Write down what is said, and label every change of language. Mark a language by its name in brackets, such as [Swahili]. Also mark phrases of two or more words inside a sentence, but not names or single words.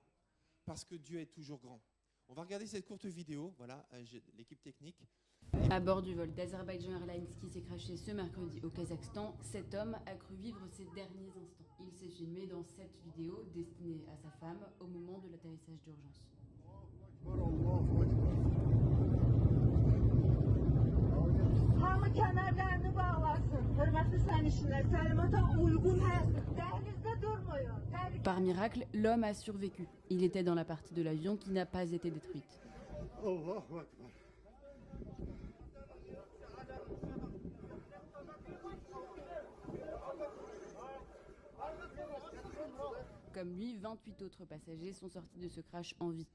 [French] Parce que Dieu est toujours grand. On va regarder cette courte vidéo, voilà, l'équipe technique. À bord du vol d'Azerbaïdjan Airlines qui s'est crashé ce mercredi au Kazakhstan, cet homme a cru vivre ses derniers instants. Il s'est filmé dans cette vidéo destinée à sa femme au moment de l'atterrissage d'urgence. [Azerbaijani] Hamı kemerlerini bağlasın. Hörmətli sərnişinlər, təlimata uyğun dəhlizdə durmuyor. [French] Par miracle, l'homme a survécu. Il était dans la partie de l'avion qui n'a pas été détruite. [Arabic] Allahu Ekber. [French] Comme lui, 28 autres passagers sont sortis de ce crash en vie.